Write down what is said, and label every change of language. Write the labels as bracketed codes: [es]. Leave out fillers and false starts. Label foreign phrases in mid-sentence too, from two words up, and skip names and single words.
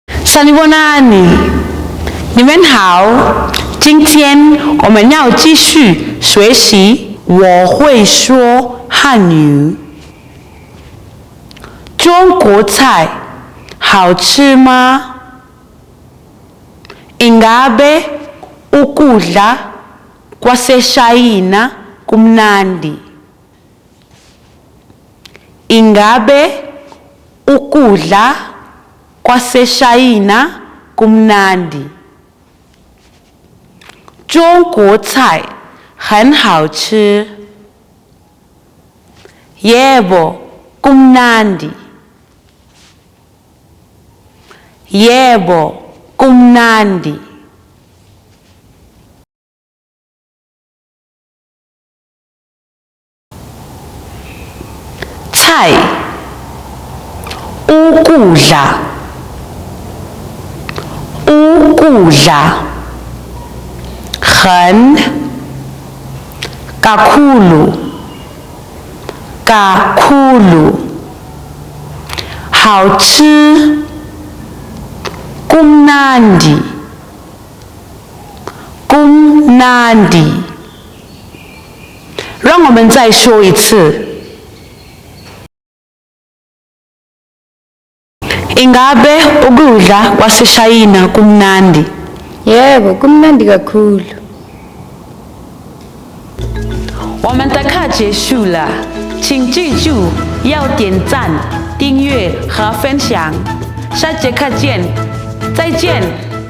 [zu] Sanibonani， [zh] 你们好。今天我们要继续学习我会说汉语。中国菜好吃吗 ？ [zu] Ingabe ukudla kwaseShayina kumnandi? Ingabe ukudla kwaseShayina kumnandi? [zh] 中国菜很好吃。 [zu] Yebo, kumnandi. Yebo, kumnandi. [zh] 菜 ukudla很 kakhulu 好吃 [zu] kumnandi [zh] 让我们再说一次。 [zu] Ingabe ukudla kwaseShayina kumnandi? Yebo, kumnandi kakhulu. [zh] 我们的课结束了，请记住要点赞、订阅和分享。下节课见，再见。